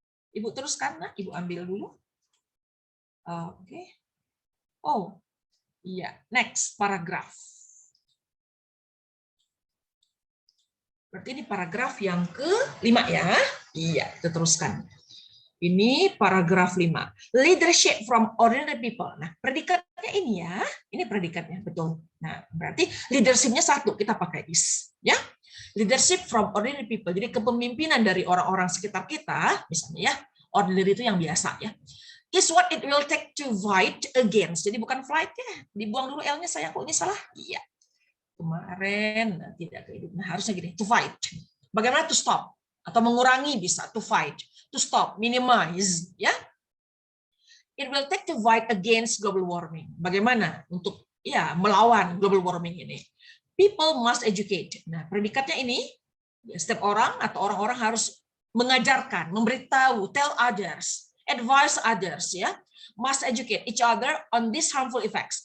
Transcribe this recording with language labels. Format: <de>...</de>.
<id>Ibu teruskan, Ibu ambil dulu. Oke. Oh, iya. Next, paragraf. Berarti ini paragraf yang ke-5 ya. Iya, kita teruskan. Ini paragraf 5.</id> <en>Leadership from ordinary people.</en> <id>Nah, predikatnya ini ya. Ini predikatnya, betul. Nah, berarti leadership-nya satu, kita pakai is. Ya.</id> <en>Leadership from ordinary people.</en> <id>Jadi kepemimpinan dari orang-orang sekitar kita, misalnya ya, ordinary itu yang biasa ya.</id> <en>Is what it will take to fight against.</en> <id>Jadi bukan fight ya. Dibuang dulu L-nya, saya kok ini salah. Iya. Kemarin tidak kehidupan. Nah, harusnya gini, to fight. Bagaimana to stop? Atau mengurangi bisa, to fight.</id> <en>To stop, minimize,</en> <id>ya.</id> <en>It will take to fight against global warming.</en> <id>Bagaimana untuk ya melawan global warming ini?</id> <en>People must educate.</en> <id>Nah, predikatnya ini, setiap orang atau orang-orang harus mengajarkan, memberitahu,</id> <en>tell others, advise others,</en> <id>ya,</id> <en>must educate each other on these harmful effects.</en>